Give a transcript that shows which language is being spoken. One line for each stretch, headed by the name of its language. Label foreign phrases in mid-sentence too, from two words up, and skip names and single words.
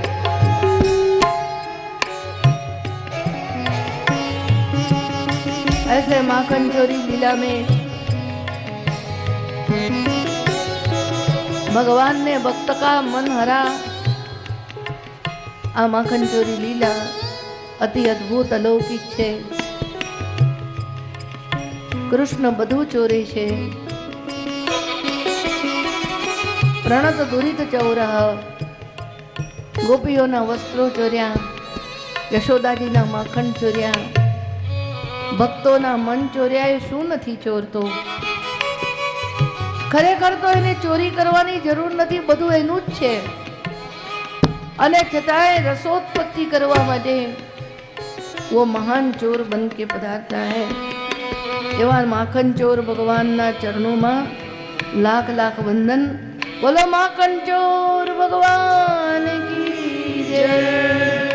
Hindi: ऐसे माखन चोरी लीला में भगवान ने भक्त का मन हरा।
Gujarati: આ માખણ ચોરી લીલા અતિ અદ્ભુત અલૌકિક છે। કૃષ્ણ બધુ ચોરે છે,
Sanskrit: प्रणत दुरित चौरह,
Gujarati: ગોપીઓના વસ્ત્રો ચોર્યા, યશોદાજીના માખણ ચોર્યા, ભક્તોના મન ચોર્યા। એ શું નથી ચોરતો? ખરેખર તો એને ચોરી કરવાની જરૂર નથી, બધું એનું જ છે, અને છતાંય રસોત્પત્તિ કરવા માટે
Hindi: वो महान चोर बन के पधारता है।
Gujarati: એવા માખણ ચોર ભગવાનના
Hindi: चरणों में
Gujarati: લાખ લાખ વંદન।
Hindi: बोलो माखन चोर भगवान की जय।